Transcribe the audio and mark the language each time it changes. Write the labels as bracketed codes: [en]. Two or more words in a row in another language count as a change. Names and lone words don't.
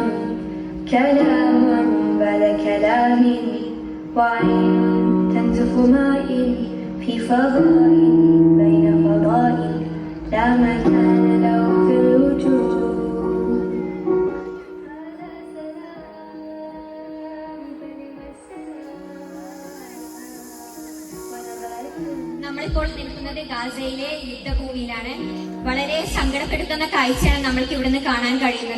[ar] كلام بعد كلام وعين تنزف ماء في فضاء بين فضاء لا مكان له في الوجود. [ml] നമ്മളിപ്പോൾ നിൽക്കുന്നത് ഗാസയിലെ യുദ്ധഭൂമിയിലാണ്. വളരെ സങ്കടപ്പെടുത്തുന്ന കാഴ്ചയാണ് നമ്മൾക്ക് ഇവിടുന്ന് കാണാൻ കഴിയുന്നത്.